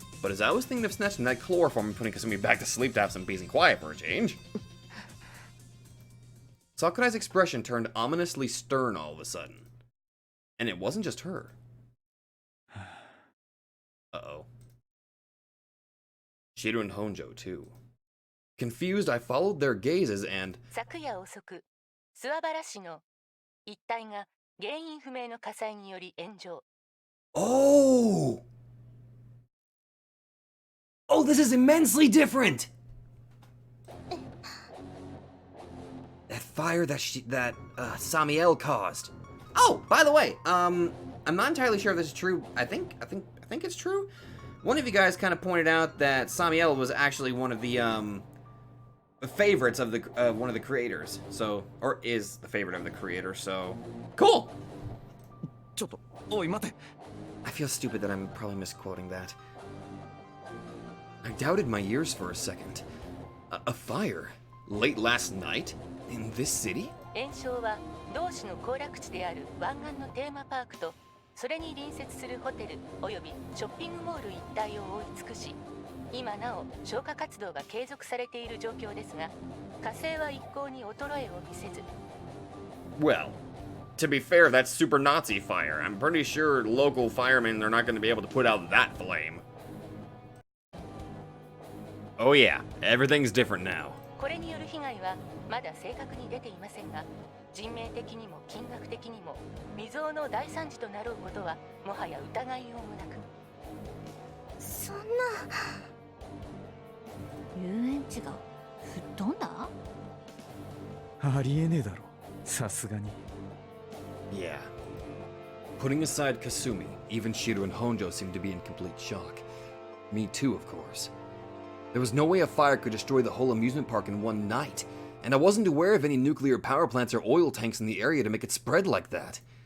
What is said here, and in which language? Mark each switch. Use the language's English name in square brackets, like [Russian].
[English] But as I was thinking of snatching that chloroform and putting Kasumi back to sleep to have some peace and quiet for a change, Sakurai's expression turned ominously stern all of a sudden. And it wasn't just her. Uh-oh. Shiru and Honjo, too. Confused, I followed their gazes and... [Japanese] 昨夜遅く、諏訪原市の一帯が原因不明の火災により炎上。 [English] Oh! Oh, this is immensely different! That fire that Samiel caused. Oh, by the way, I'm not entirely sure if this is true. I think it's true. One of you guys kind of pointed out that Samiel was actually one of the favorites of the one of the creators. So, or is the favorite of the creator. So, cool. I feel stupid that I'm probably misquoting that. I doubted my ears for a second. A fire late last night in this city? [Japanese] 炎症は同市の行楽地である湾岸のテーマパークとそれに隣接するホテルおよびショッピングモール一帯を覆い尽くし、今なお消火活動が継続されている状況ですが、火勢は一向に衰えを見せず。 [English] Well, to be fair, that's super Nazi fire. I'm pretty sure local firemen are not going to be able to put out that flame. Oh yeah, everything's different now. [Japanese] これによる被害はまだ正確に出ていませんが、人命的にも金額的にも未曾有の大惨事となろうことはもはや疑いようもなく。そんな遊園地が吹っ飛んだ？ありえねえだろ、さすがに。 [English] Yeah. Putting aside Kasumi, even Shiru and Honjo seemed to be in complete shock. Me too, of course. There was no way a fire could destroy the whole amusement park in one night, and I wasn't aware of any nuclear power plants or oil tanks in the area to make it spread like that.